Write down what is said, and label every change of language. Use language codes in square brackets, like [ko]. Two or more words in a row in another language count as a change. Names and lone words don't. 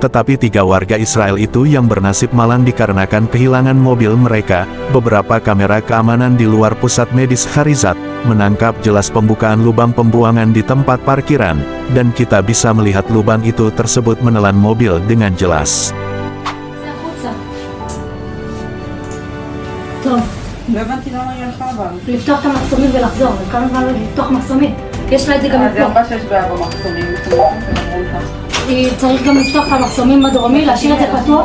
[id] Tetapi 3 warga Israel itu yang bernasib malang dikarenakan kehilangan mobil mereka. Beberapa kamera keamanan di luar pusat medis Harizat menangkap jelas pembukaan lubang pembuangan di tempat parkiran, dan kita bisa melihat lubang itu tersebut menelan mobil dengan jelas. [he] טוב, לא הבנתי למה היא הלכה אבל. לפתוח את המחסומים ולחזור, כמה זמן לפתוח מחסומים? יש לה את זה גם אז היא לפה. אמרה שיש בעיה במחסומים, צריך גם לפתוח את המחסומים הדרומי, להשאיר את זה פתוח.